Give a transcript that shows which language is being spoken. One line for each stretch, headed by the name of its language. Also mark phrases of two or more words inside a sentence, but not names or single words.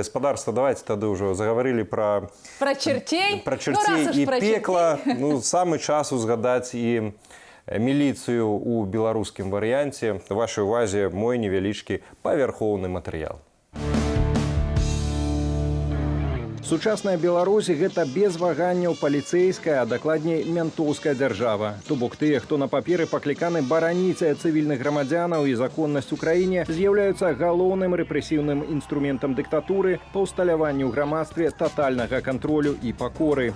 Ukrainian: Господарство, давайте тоді вже заговорили про чертей. Про чертей і пекло. Саме час узгадати і міліцію у білоруському варіанті. В вашій увазі мой невеличкий паверховний матеріал.
Belarusian: Сучасная Беларусь – гэта без ваганняў паліцейская, а дакладней ментоўская дзяржава. То бок тыя, хто на паперы пакліканы бараніць цывільных грамадзянаў і законнасць у краіне, з'яўляюцца галоўным рэпрэсіўным інструментам дыктатуры па ўсталяванню ў грамадстве татальнага кантролю і пакоры.